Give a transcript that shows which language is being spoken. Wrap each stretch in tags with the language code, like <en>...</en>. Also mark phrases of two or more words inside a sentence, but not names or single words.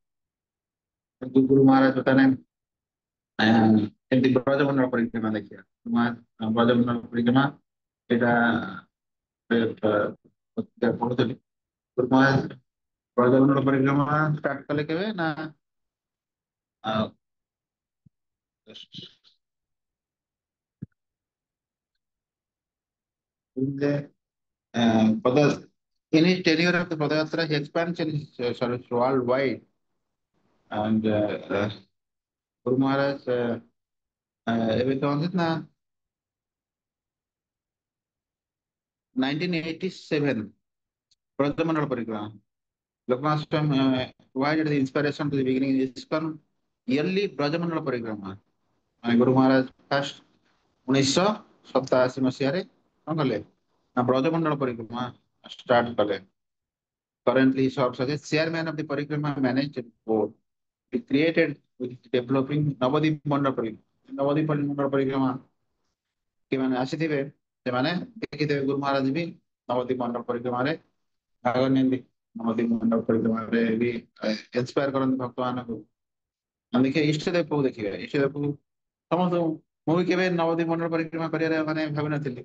<or>କିନ୍ତୁ ଗୁରୁ ମହାରାଜ ବର୍ତ୍ତମାନ ଏମିତି ବ୍ରଜମଣ୍ଡଳ ପରିକ୍ରମା ଦେଖିବା ବ୍ରଜମଣ୍ଡଳ ପରିକ୍ରମା ଏଇଟା ପଢୁଥିଲି ଗୁରୁ ମହାରାଜ ବ୍ରଜମଣ୍ଡଳ ପରିକ୍ରମା ଷ୍ଟାର୍ଟ କଲେ କେବେ ନା</or> <en>Pada, in his tenure of the Padayatra, he expands in service worldwide. And Guru Maharaj,</en> <or>ଏବେ କହନ୍ତି ନା 1987 Brajamandala Parikrama.</or> <en>Loknath Swami provided the inspiration to the beginning of ISKCON yearly Brajamandala Parikrama.</en> <or>Guru Maharaj first 1987 ମସିହାରେ କଣ କଲେ ନା ବ୍ରଜମଣ୍ଡଳ ପରିକ୍ରମା ଷ୍ଟାର୍ଟ କଲେ।</or> <en>Currently, he serves as a chairman of the Parikrama Management Board. He created with developing Navadip Mandal Parikrama.</en> <or>Navadip Mandal Parikrama କେମାନେ ଆସିଥିବେ ସେମାନେ ଦେଖିଥିବେ ଗୁରୁ ମହାରାଜ ବି ନବଦୀପ ମଣ୍ଡଳ ପରିକ୍ରମାରେ ଭାଗ ନିଅନ୍ତି। ନବଦୀପ ମଣ୍ଡଳ ପରିକ୍ରମାରେ ବି ଇନ୍ସପାୟାର କରନ୍ତି ଭକ୍ତମାନଙ୍କୁ। ଆମେ ଦେଖିବା ଇଷ୍ଟଦେବକୁ ଦେଖିବା ଇଷ୍ଟଦେବକୁ ସମସ୍ତଙ୍କୁ ମୁଁ ବି କେବେ ନବଦୀପ ମଣ୍ଡଳ ପରିକ୍ରମା କରିବାରେ ମାନେ ଭାବିନଥିଲି।</or>